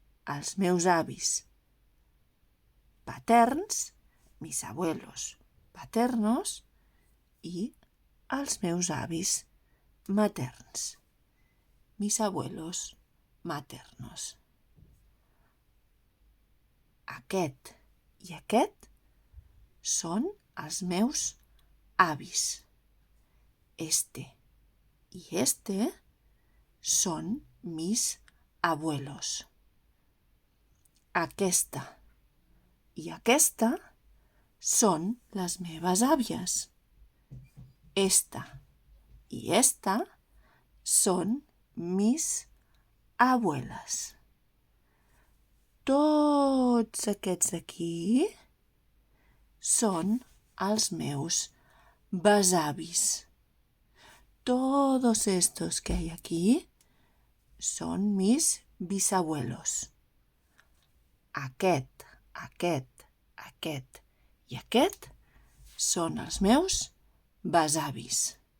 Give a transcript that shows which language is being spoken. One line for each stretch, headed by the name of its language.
Catalan: Els meus avis paterns,
Spanish: mis abuelos paternos,
Catalan: i els meus avis materns,
Spanish: mis abuelos maternos.
Catalan: Aquest i aquest són els meus avis.
Spanish: Este y este son mis abuelos.
Catalan: Aquesta i aquesta són les meves àvies.
Spanish: Esta y esta son mis abuelas.
Catalan: Tots aquests d'aquí són els meus besavis.
Spanish: Todos estos que hay aquí son mis bisabuelos.
Catalan: Aquest, aquest, aquest i aquest són els meus besavis.